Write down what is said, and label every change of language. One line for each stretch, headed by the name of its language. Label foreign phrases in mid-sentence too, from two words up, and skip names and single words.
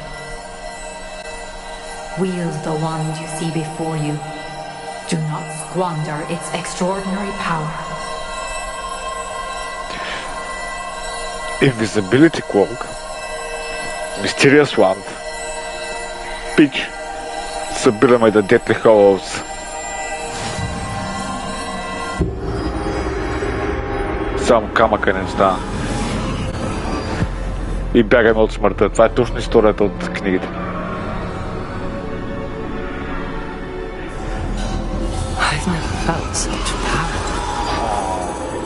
English: Wield the wand you see before you. Do not squander its extraordinary power. Invisibility Cloak. Mysterious Wand.
Bulgarian: Пич. Събираме да Deadly Hallows. Само камъка не стана. И бягаме от смъртта. Това е точно историята от книгите.
English: I've never felt such power.